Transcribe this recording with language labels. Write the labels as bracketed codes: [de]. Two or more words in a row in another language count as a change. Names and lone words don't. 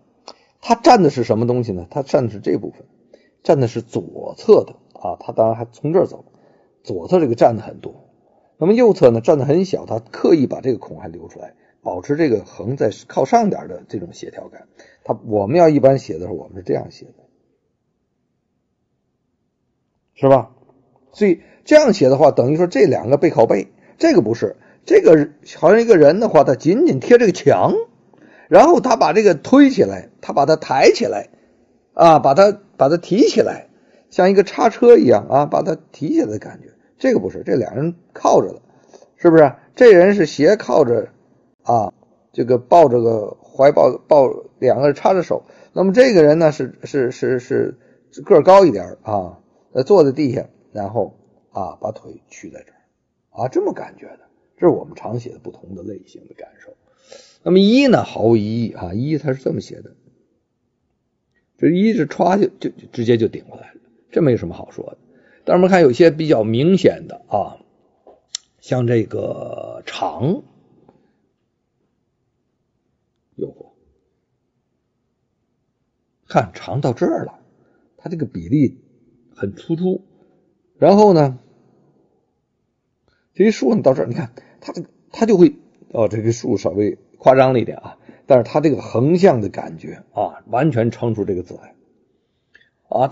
[zh] 它占的是什麼東西呢？它占的是這部分，占的是左側的它當然還從這兒走，左側這個占的很多，那麼右側呢占的很小，它刻意把這個孔還留出來，保持這個橫在靠上點的這種協調感。我們要一般寫的時候，我們是這樣寫的，是吧？所以這樣寫的話，等於說這兩個背靠背，這個不是，這個好像一個人的話，他緊緊貼這個牆，然後他把這個推起來，他把它抬起來把它提起來， 像一個叉車一樣啊，把它提起来的感觉。这个不是，这两人靠着了，是不是？这人是斜靠着啊，这个抱着个怀抱，两个人插着手。那麼這個人呢是個兒高一點啊，坐在地下，然後啊把腿曲在這兒啊，這麼感覺的。這是我們常寫的不同的類型的感受。那麼一呢，毫無疑義啊，一它是這麼寫的，這一是歘就直接就頂過來了，這沒什麼好說的。但是我們看有些比較明顯的啊，像這個長，有看長到這兒了，它這個比例很突出，然後呢，這一豎呢到這兒，你看它就會這個豎稍微誇張了一點啊，但是它這個橫向的感覺啊，完全撐出這個字來啊。